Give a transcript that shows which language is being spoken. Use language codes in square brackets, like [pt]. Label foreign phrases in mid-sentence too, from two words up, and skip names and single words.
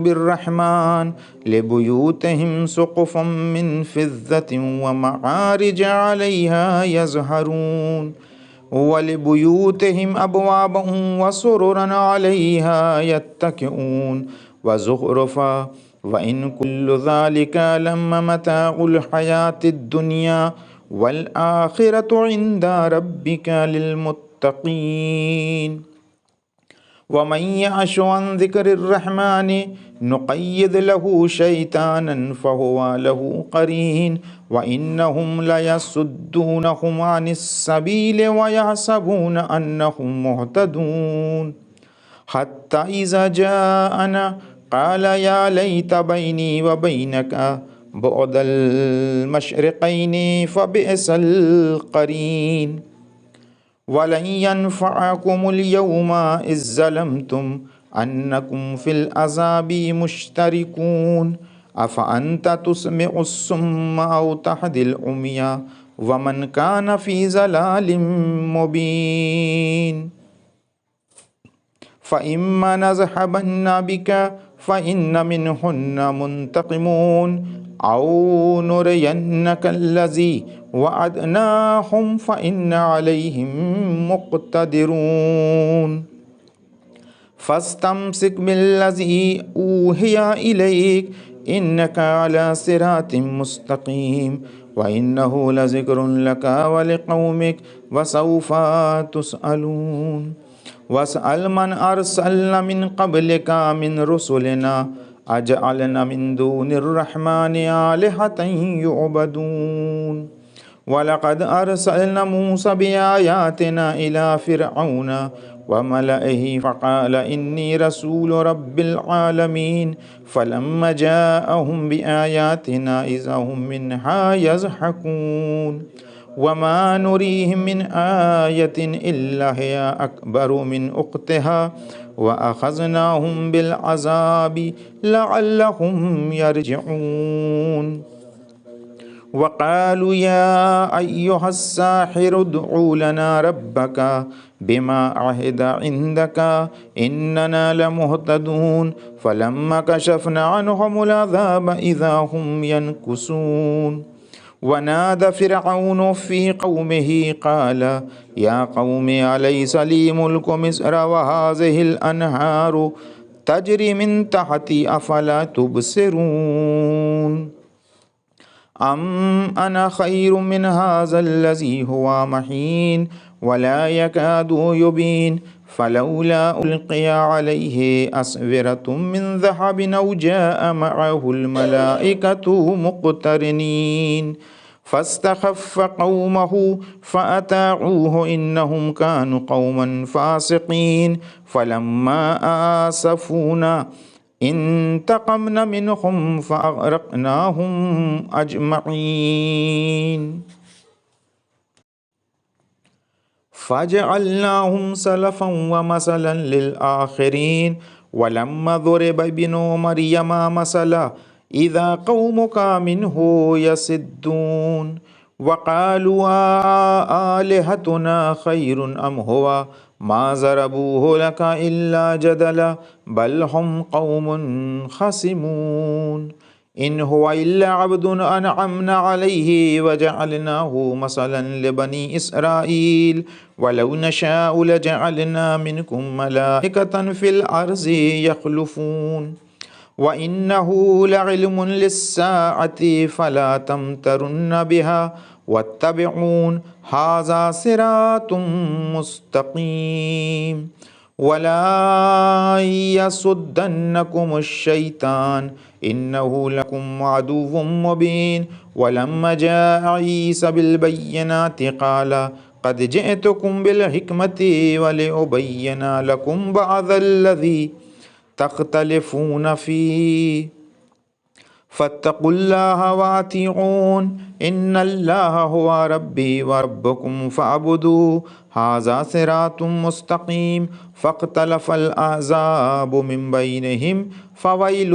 [ar] بالرحمن لبيوتهم سقفا من فضة ومعارج عليها يظهرون ولبيوتهم أبوابا وسررا عليها يتكئون وزخرفا وإن كل ذلك لما متاع الحياة الدنيا وال الآخرة عند ربك للمتقين ومن يعش عن ذكر الرحمن نقيض له شيطانا فهو له قرين و إنهم ليصدونهم عن السبيل ويحسبون أنهم مهتدون حتى إذا جاءنا قال يا ليت بيني وبينك بعد المشرقين فبئس القرين ولن ينفعكم اليوم إذ ظلمتم أنكم في العذاب مشتركون أفأنت تسمع الصم أو تهدي العمي ومن كان في ضلال مبين فإما نذهبن بك فإنا منهم منتقمون أو نرينك الذي وعدناهم فإنا عليهم مقتدرون فاستمسك بالذي أوحي إليك إنك على صراط مستقيم وإنه لذكر لك ولقومك و سوف تسألون واسأل من أرسلنا من قبلك من رسلنا أجعلنا من دون ال رحمن آلهة يعبدون ولقد أرسلنا موسى بآياتنا إلى فرعون وملئه فقال إني رسول رب العالمين فلما جاءهم بآياتنا إذا هم منها يضحكون وما نريهم من آية إلا هي أكبر من أختها وأخذناهم بالعذاب لعلهم يرجعون وقالوا يا أيها الساحر ادع لنا ربك بما عهد عندك إننا لمهتدون فلما كشفنا عنهم العذاب إذا هم ينكثون ونادى فرعون في قومه قال يا قوم أليس لي ملك مصر وهذه الأنهار تجري من تحتي أفلا تبصرون أم أنا خير من هذا الذي هو مهين ولا يكاد يبين فلولا ألقي عليه أسورة من ذهب أو جاء معه الملائكة مقترنين فاستخف قومه فأطاعوه إنهم كانوا قوما فاسقين فلما آسفونا انتقمنا منهم فأغرقناهم أجمعين فجعلناهم سلفا ومثلا للآخرين ولما ضرب ابن مريم مثلا إذا قومك منه يصدون وقالوا آلهتنا خير أم هو ما ضربوه لك إلا جدلا بل هم قوم خصمون إن هو إلا عبد أنعمنا عليه وجعلناه مثلا لبني إسرائيل ولو نشاء لجعلنا منكم ملائكة في الأرض يخلفون وإنه لعلم للساعة فلا تمترن بها واتبعون هذا صراط مستقيم ولا يصدنكم الشيطان إنه لكم عدو مبين ولما جاء عيسى بالبينات قال قد جئتكم بالحكمة ولأبين لكم بعض الذي تختلفون فيه فاتقوا الله وأطيعون إن الله هو ربي وربكم فاعبدوه هذا صراط مستقيم فاختلف الأحزاب من بينهم فويل ل